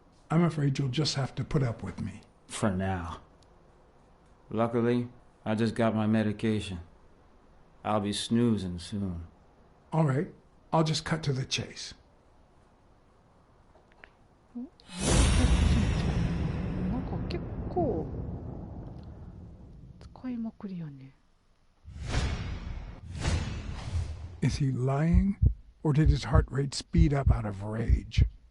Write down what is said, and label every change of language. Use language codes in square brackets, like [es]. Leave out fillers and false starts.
[en] I'm afraid you'll just have to put up with me. For now. Luckily, I just got my medication. I'll be snoozing soon. All right, I'll just cut to the chase. [ja] なんか結構使いまくりやね。 [en] Is he lying, or did his heart rate speed up out of rage?